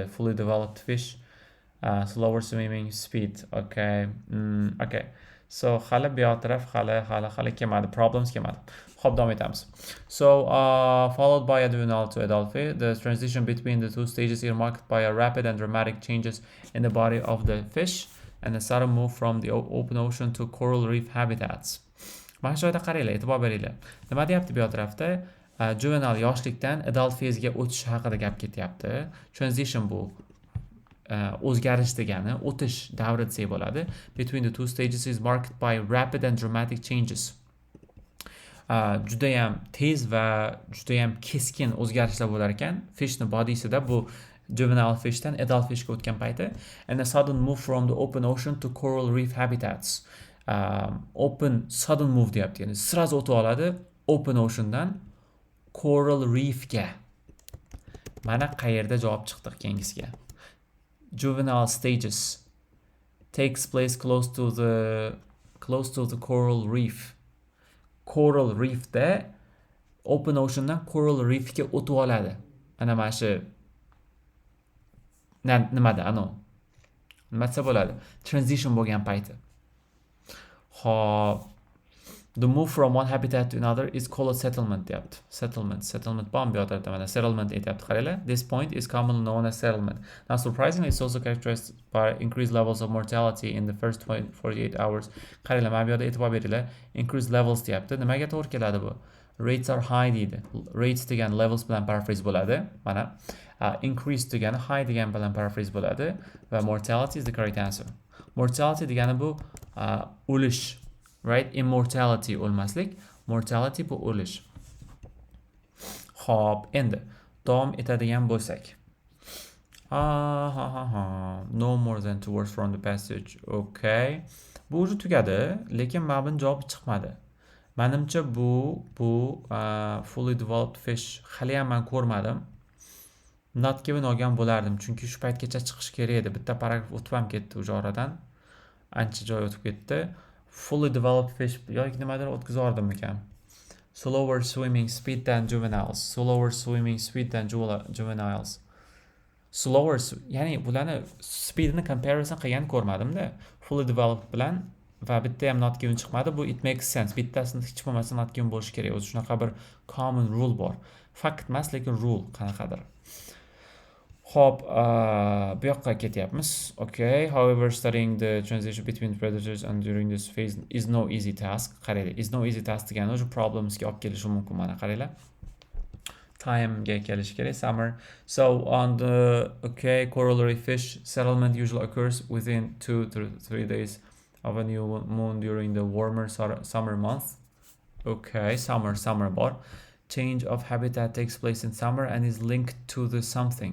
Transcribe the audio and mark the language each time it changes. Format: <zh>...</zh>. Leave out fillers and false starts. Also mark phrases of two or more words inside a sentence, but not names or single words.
<en>Fully developed fish, slower swimming speed. Okay.</en> <uz>So hali bu yoq taraf hali kelmadi, problems kelmadi. Hop, davom etamiz.</uz> <en>So followed by juvenile to adult phase, the transition between the two stages is marked by a rapid and dramatic changes in the body of the fish and a sudden move from the open ocean to coral reef habitats.</en> <uz>Mana shu joyda qaranglar, e'tibor beringlar. Nima deyapti bu tarafda? Juvenile yoshlikdan</uz> <en>adult phase</en> <uz>ga o'tish haqida gap ketyapti. Transition bu o'zgarish degani, o'tish davri desak bo'ladi.</uz> <en>Between the two stages is marked by rapid and dramatic changes.</en> <uz>Judayam tez va judayam keskin o'zgarishlar bo'lar ekan fishni body'sida, bu juvenile fishdan adult fishga o'tgan payti.</uz> <en>And a sudden move from the open ocean to coral reef habitats. Open sudden move</en> <uz>deyapti, ya'ni sirazi o'tib oladi open oceandan</uz> <en>coral reefga.</en> <uz>Mana qayerda javob chiqdi keyingisiga.</uz> <en>Juvenile stages takes place close to the coral reef. Coral reefda open oceandan coral reefga</en> <uz>o'tib oladi. Mana shu nimada nima desa bo'ladi? Transition bo'lgan payti. Hop.</uz> <en>The move from one habitat to another is called a settlement deyapti.</en> <uz>Settlement bomb yotardi, mana settlement aytyapti, qaranglar.</uz> <en>This point is commonly known as settlement. Now surprisingly it's also characterized by increased levels of mortality in the first 48 hours.</en> <uz>Qaranglar, mana bu yerda e'tibor beringlar.</uz> <en>Increased levels</en> <uz>deyapti. Nimaga to'g'ri keladi bu?</uz> <en>Rates are high deydi.</en> <uz>Rates degan levels bilan paraphrase bo'ladi. Mana increase degani high degan bilan paraphrase bo'ladi va</uz> <en>mortality is the correct answer.</en> <uz>Mortality degani bu o'lish. Right? Immortality o'lmaslik, mortality bu o'lish. Hop, endi davom etadigan bo'lsak.</uz> <en>No more than 2 words from the passage. Okay.</en> <uz>Bu o'zi tugadi, lekin mana bu javob chiqmadi. Menimcha bu</uz> <en>fully developed fish</en> <uz>hali ham men ko'rmadim.</uz> <en>Not given</en> <uz>olgan bo'lardim, chunki shu paytgacha chiqish kerak edi. Bitta paragraf o'tib ham ketdi o'sha oradan. Ancha joy o'tib ketdi.</uz> <en>Fully developed fish</en> <uz>yoki nimadir o'tkazardim ekan.</uz> <en>Slower swimming speed than juveniles. Slower swimming speed than juveniles. Slower,</en> <uz>ya'ni bularni speedini comparison qilgan ko'rmadim-da.</uz> <en>Fully developed</en> <uz>bilan va bitta ham</uz> <en>not given</en> <uz>chiqmadi. Bu</uz> <en>it makes sense.</en> <uz>Bittasini hech bo'lmasa</uz> <en>not given</en> <uz>bo'lishi kerak. O'zi shunaqa bir</uz> <en>common rule</en> <uz>bor. Fakt emas, lekin rule qanaqadir. Hop, bu yoqqa ketyapmiz.</uz> <en>Okay, however, studying the transition between predators and during this phase is no easy task.</en> <uz>Qaranglar,</uz> <en>is no easy task</en> <uz>degani o'sha problemsga olib kelishi mumkin. Mana qaranglar. Time ga kelish kerak, summer.</uz> <en>So on the corollary fish settlement usually occurs within 2 to 3 days of a new moon during the warmer summer month.</en> <uz>Okay, summer bor.</uz> <en>Change of habitat takes place in summer and is linked to the something.</en>